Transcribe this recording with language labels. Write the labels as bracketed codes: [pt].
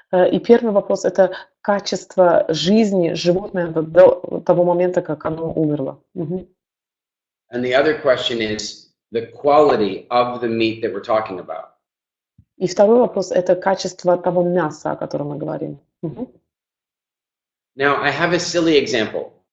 [ru] И первый вопрос – это качество жизни животного до того момента, как оно умерло. Мгм. [en] And the other question is the quality of the meat that we're talking about. [ru] И второй вопрос – это качество того мяса, о котором мы говорим. Мгм. [en] Now, I have a silly example.